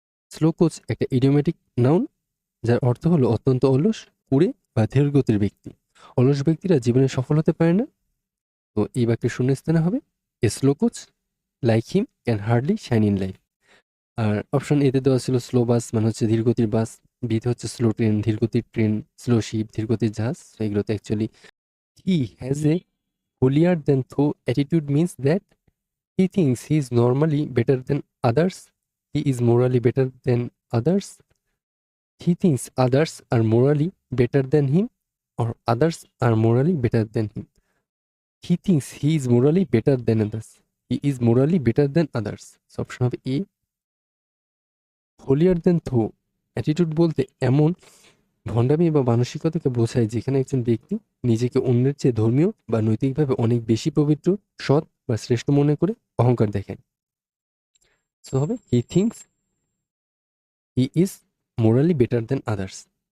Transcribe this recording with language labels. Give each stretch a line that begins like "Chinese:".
Bangla: Slow coach একটা idiomatic noun যার অর্থ হলো অত্যন্ত অলস, কুড়ে বা ধীরগতির ব্যক্তি। অলস ব্যক্তিরা জীবনে সফল হতে পারে না। তো এই বাক্যের শূন্যস্থানে হবে
English: A slow coach like him can hardly shine in life.
Bangla: আর option এতে দেওয়া ছিল স্লো বাস মানে হচ্ছে ধীরগতির বাস, বিতে হচ্ছে slow train ধীরগতির train, slow sheep ধীরগতির জাহাজ। তো এগুলোতে
English: Actually he has a holier than thou attitude means that he thinks he is normally better than others, he is morally better than others, he thinks others are morally better than him, or others are morally better than him. He thinks he is morally better than others. He is morally better than others. So option
Bangla: হবে
English: A.
Bangla: holier than thou attitude বলতে এমন ভণ্ডামি বা মানসিকতাকে বোঝায় যেখানে একজন ব্যক্তি নিজেকে অন্যের চেয়ে ধর্মীয় বা নৈতিকভাবে অনেক বেশি পবিত্র, সৎ বা শ্রেষ্ঠ মনে করে অহংকার দেখায়।
English: So হবে he thinks he is morally better than others.